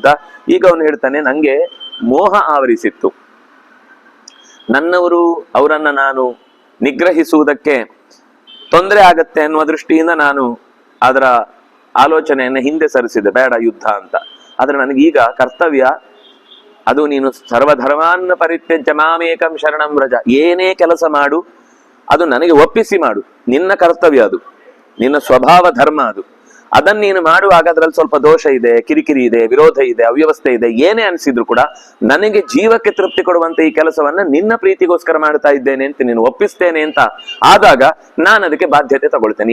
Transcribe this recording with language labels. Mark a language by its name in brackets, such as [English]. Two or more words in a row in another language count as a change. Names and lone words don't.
[Kannada] ಈಗ ಅವನು ಹೇಳ್ತಾನೆ, ನಂಗೆ ಮೋಹ ಆವರಿಸಿತ್ತು, ನನ್ನವರು ಅವರನ್ನ ನಾನು ನಿಗ್ರಹಿಸುವುದಕ್ಕೆ ತೊಂದರೆ ಆಗತ್ತೆ ಅನ್ನುವ ದೃಷ್ಟಿಯಿಂದ ನಾನು ಅದರ ಆಲೋಚನೆಯನ್ನ ಹಿಂದೆ ಸರಿಸಿದೆ, ಬೇಡ ಯುದ್ಧ ಅಂತ. ಆದ್ರೆ ನನಗೀಗ ಕರ್ತವ್ಯ, ಅದು ನೀನು [Sanskrit] ಸರ್ವಧರ್ಮಾನ್ನ ಪರಿತ್ಯಜ್ಯ ಮಾಮೇಕಂ ಶರಣಂ ವ್ರಜ, [Kannada] ಏನೇ ಕೆಲಸ ಮಾಡು ಅದು ನನಗೆ ಒಪ್ಪಿಸಿ ಮಾಡು, ನಿನ್ನ ಕರ್ತವ್ಯ ಅದು, ನಿನ್ನ ಸ್ವಭಾವ ಧರ್ಮ ಅದು. ಅದನ್ನ ನೀನು ಮಾಡುವಾಗ ಅದ್ರಲ್ಲಿ ಸ್ವಲ್ಪ ದೋಷ ಇದೆ, ಕಿರಿಕಿರಿ ಇದೆ, ವಿರೋಧ ಇದೆ, ಅವ್ಯವಸ್ಥೆ ಇದೆ, ಏನೇ ಅನಿಸಿದ್ರು ಕೂಡ ನನಗೆ ಜೀವಕ್ಕೆ ತೃಪ್ತಿ ಕೊಡುವಂತ ಈ ಕೆಲಸವನ್ನ ನಿನ್ನ ಪ್ರೀತಿಗೋಸ್ಕರ ಮಾಡ್ತಾ ಇದ್ದೇನೆ ಅಂತ ನೀನು ಒಪ್ಪಿಸ್ತೇನೆ ಅಂತ ಆದಾಗ ನಾನು ಅದಕ್ಕೆ ಬಾಧ್ಯತೆ ತಗೊಳ್ತೇನೆ.